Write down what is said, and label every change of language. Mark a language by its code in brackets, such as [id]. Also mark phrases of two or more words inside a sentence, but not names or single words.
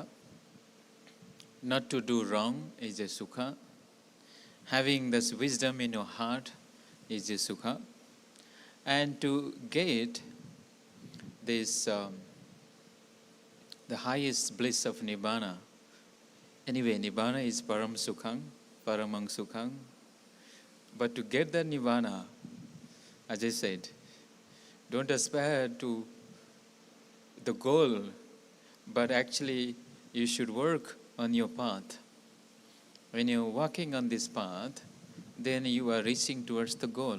[en] Not to do wrong is a sukha. Having this wisdom in your heart is a sukha. And to get this, the highest bliss of nibbana. Anyway, nibbana is [pi] param sukhang, paramang sukhang. [en] But to get that nibbana, as I said, don't aspire to the goal, but actually you should work on your path. When you're walking on this path, then you are reaching towards the goal.